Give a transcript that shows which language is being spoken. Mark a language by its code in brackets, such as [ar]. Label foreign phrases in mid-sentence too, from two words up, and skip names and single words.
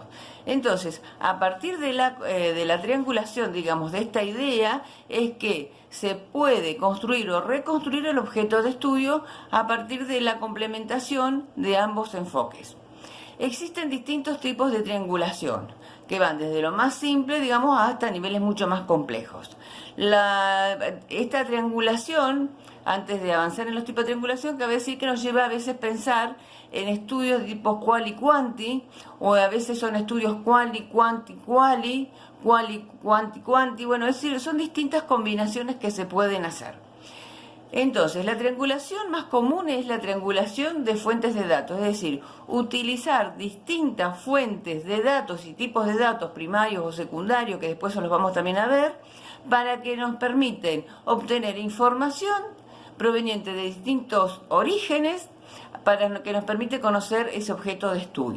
[es] Entonces, a partir de la triangulación, digamos, de esta idea, es que se puede construir o reconstruir el objeto de estudio a partir de la complementación de ambos enfoques. Existen distintos tipos de triangulación, que van desde lo más simple, digamos, hasta niveles mucho más complejos. Esta triangulación, antes de avanzar en los tipos de triangulación, cabe decir que nos lleva a veces pensar en estudios de tipo quali quanti, o a veces son estudios quali quanti quali, quali quanti quanti, bueno, es decir, son distintas combinaciones que se pueden hacer. Entonces, la triangulación más común es la triangulación de fuentes de datos, es decir, utilizar distintas fuentes de datos y tipos de datos primarios o secundarios, que después los vamos también a ver, para que nos permiten obtener información proveniente de distintos orígenes, para que nos permite conocer ese objeto de estudio.